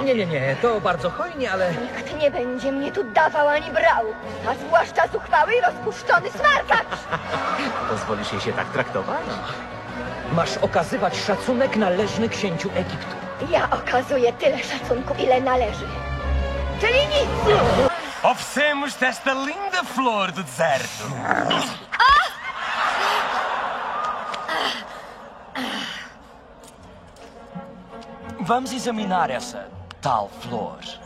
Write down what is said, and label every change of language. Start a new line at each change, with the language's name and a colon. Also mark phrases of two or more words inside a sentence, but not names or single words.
Polish: Nie, to bardzo hojnie, ale... Nikt nie będzie mnie tu dawał ani brał, a zwłaszcza zuchwały i rozpuszczony smarkacz. Pozwolisz jej się tak traktować? Masz okazywać szacunek należny księciu Egiptu. Ja okazuję tyle szacunku, ile należy. Czyli nic!
Portuguese: Oferecemos esta linda flor do deserto. Vamos examinar essa tal flor.